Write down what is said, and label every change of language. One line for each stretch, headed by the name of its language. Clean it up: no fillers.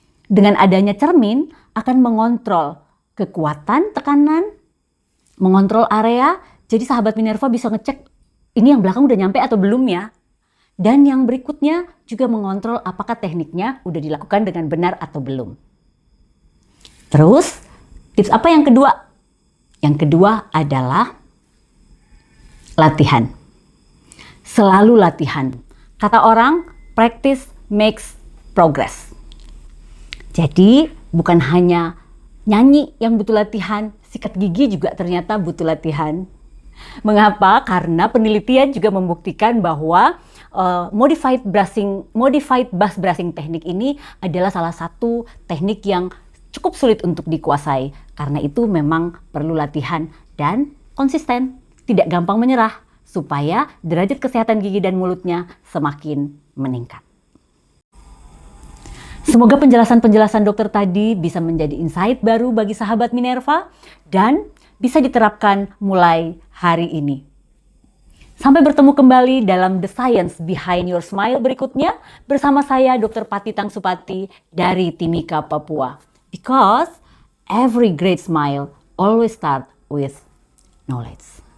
Indonesian: Dengan adanya cermin akan mengontrol kekuatan tekanan, mengontrol area, jadi sahabat Minerva bisa ngecek ini yang belakang udah nyampe atau belum ya. Dan yang berikutnya juga mengontrol apakah tekniknya udah dilakukan dengan benar atau belum. Terus, tips apa yang kedua? Yang kedua adalah latihan. Selalu latihan. Kata orang,
English: practice makes progress.
Indonesian: Jadi, bukan hanya nyanyi yang butuh latihan, sikat gigi juga ternyata butuh latihan. Mengapa? Karena penelitian juga membuktikan bahwa modified bass brushing teknik ini adalah salah satu teknik yang cukup sulit untuk dikuasai. Karena itu memang perlu latihan dan konsisten, tidak gampang menyerah supaya derajat kesehatan gigi dan mulutnya semakin meningkat. Semoga penjelasan-penjelasan dokter tadi bisa menjadi insight baru bagi sahabat Minerva dan bisa diterapkan mulai hari ini. Sampai bertemu kembali dalam The Science Behind Your Smile berikutnya bersama saya Dr. Pati Tangsupati dari Timika, Papua.
English: Because every great smile always starts with knowledge.